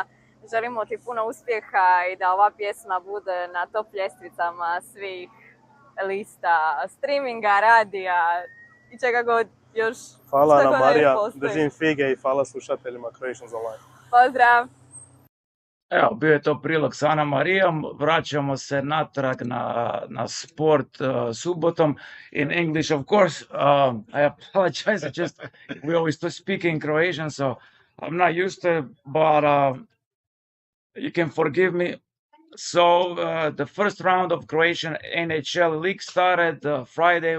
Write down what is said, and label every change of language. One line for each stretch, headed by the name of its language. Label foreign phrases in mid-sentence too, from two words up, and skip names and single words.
Croatian: Želimo ti puno uspjeha i da ova pjesma bude na top ljestvicama svih lista streaminga, radija i čega god još. Hvala Ana Marija, držim fige i hvala slušateljima Croatians Online. Pozdrav! Evo, bio je to prilog s Ana Marijom. Vraćamo se natrag na sport subotom.
English: In English, of course. I apologize, we always speak in Croatian, so I'm not used to it, but you can forgive me. So the first round of Croatian NHL League started Friday.